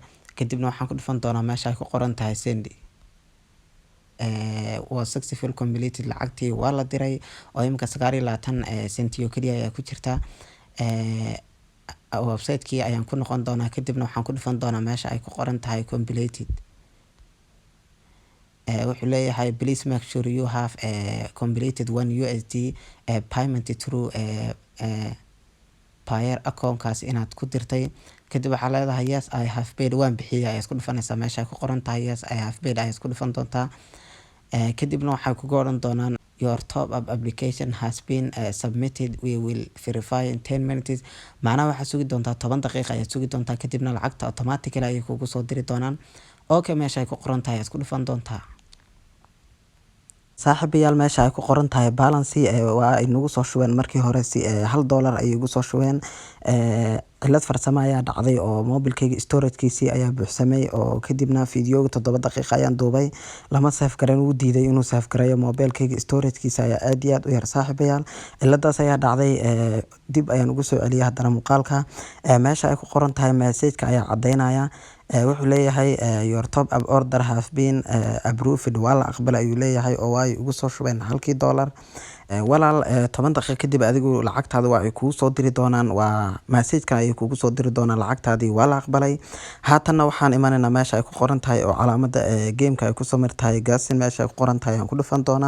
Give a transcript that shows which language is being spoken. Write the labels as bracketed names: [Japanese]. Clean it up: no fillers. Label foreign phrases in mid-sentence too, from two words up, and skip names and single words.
[Somali] Kadibna waxaan ku dhufan doonaa meesha ay ku qoran tahay send. waa [English] successful completed, [Somali] lacagtii waa la diray oo imika 29 senti oo kaliya ayaa ku jirta. Website-kii ayaan ku noqon doonaa, kadibna waxaan ku dhufan doonaa meesha ay ku qoran tahay completed. wuxuu leeyahay [English] please make sure you have completed $1 payment through buyer account-kaas [Somali] inaad ku dirtay. Kadib waxaa leedahay [English] yes I have paid, [Somali] waan bixiyay ayaa isku dhufanaysaa meesha ay ku qoran tahay [English] yes I have paid [Somali] ayaa isku dhufan doontaa. kadibna waxay kugu oran doonaan [English] your top up application has been submitted, we will verify in 10 minutes. [Somali] macnaha waxaad sugi doontaa 10 daqiiqa ayaad sugi doontaa, kadibna lacagta automatically ayay kugu soo diri doonaan. okay, meesha ay ku qoran tahay isku dhufan doontaa. saaxiibayaal, meesha ay ku qoran tahay balance waa ay nagu soo shubeen markii hore si $1 ay ugu soo shubeen. cilad farsamo ayaa dhacday oo mobilkayga storage-kiisii ayaa buuxsamay, oo kadibna fiidiyooga 7 daqiiqa ayaan duubay, lama save garan, uu diiday inuu save gareeyo. mobilkayga storage-kiisa ayaa aad iyo aad u yar saaxiibayaal. ciladaas ayaa dhacday, dib ayaan ugu soo celiyay haddana muuqaalka. meesha ay ku qoran tahay message-ka ayaa cadeynaya. wuxuu leeyahay [English] your top up order have been approved, [Somali] waa la aqbalay ayuu leeyahay oo ay ugu soo shubeen $1. walaal 10 daqiiqo kadib adigu lacagtaada waa ay kugu soo diri doonaan, waa message-kan ay kugu soo diri doonaan lacagtaadii waa la aqbalay. haatanna waxaan imanaynaa meesha ay ku qoran tahay oo calaamada game-ka ay ku samirtahay gaasin, meesha ay ku qoran tahay aan ku dhufan doonaa.